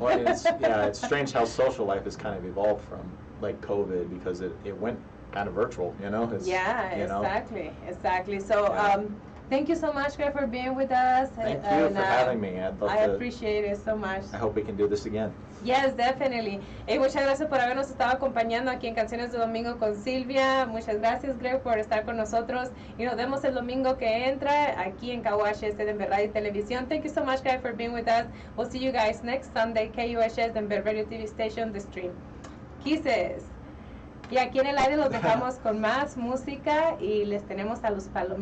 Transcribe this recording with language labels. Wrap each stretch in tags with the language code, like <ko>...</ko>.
<en>Well, it's strange how social life has kind of evolved from like COVID, because it went kind of virtual, you know? Exactly. So, thank you so much, Greg, for being with us. Thank you for having me. I appreciate it so much. I hope we can do this again. Yes, definitely.</en> <es>Muchas gracias por habernos estado acompañando aquí en Canciones de Domingo con Silvia. Muchas gracias, Greg, por estar con nosotros. Y nos vemos el domingo que entra aquí en KUHS Denver Radio y Televisión.</es> <en>Thank you so much, Greg, for being with us. We'll see you guys next Sunday, KUHS Denver Radio TV Station, The Stream. Kisses.</en> <es>Y aquí en el aire los dejamos con más música y les tenemos a los palominos.</es>